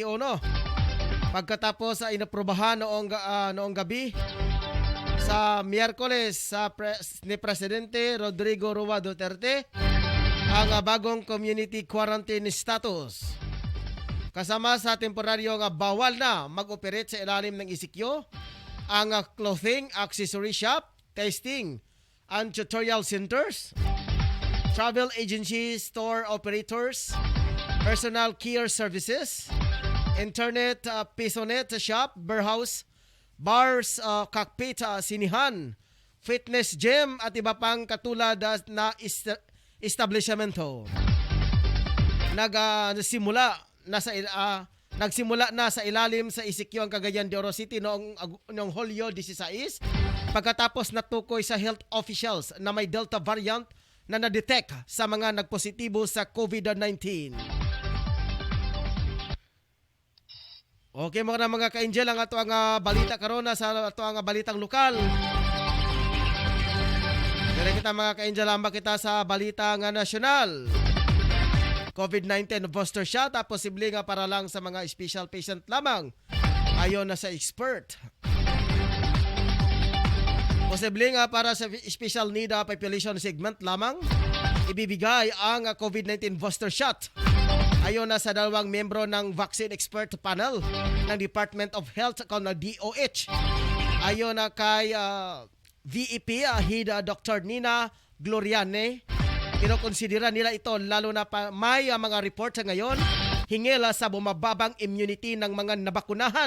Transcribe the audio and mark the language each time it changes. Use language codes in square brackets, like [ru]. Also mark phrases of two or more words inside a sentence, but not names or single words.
[tl] Pagkatapos sa inaprobahan noong gabi sa Miyerkules ni Presidente Rodrigo Roa Duterte ang bagong community quarantine status. Kasama sa temporaryo bawal na mag-operate sa ilalim ng ECQ ang [en] clothing, accessory shop, testing and tutorial centers, travel agencies, store operators, personal care services, internet, pisonet shop, warehouse, bars, cockpit, [tl] sinihan, [en] fitness gym [tl] at iba pang katulad na establishmento. Nagsimula na sa ilalim sa Isikyo ang Cagayan de Oro City noong Hulyo 16 pagkatapos natukoy sa [en] health officials [tl] na may Delta variant na na-detect sa mga nagpositibo sa COVID-19. [ceb] Okay mga ka-angel, ang ato ang balita karon sa ato ang balitang lokal. Dire kita mga ka-angel, hamba kita sa balita nga nasyonal. [tl] COVID-19 [en] booster shot [tl] posible nga para lang sa mga [en] special patient [tl] lamang ayon na sa expert. Posible nga para sa [en] special need population segment [tl] lamang ibibigay ang COVID-19 [en] booster shot [tl] ayon na sa dalawang membro ng [en] vaccine expert panel [tl] ng Department of Health o na DOH. Ayon na kay VEP Head Dr. Nina Gloriane, kinokonsidera nila ito lalo na may mga report sa ngayon hinggil sa bumababang immunity ng mga nabakunahan.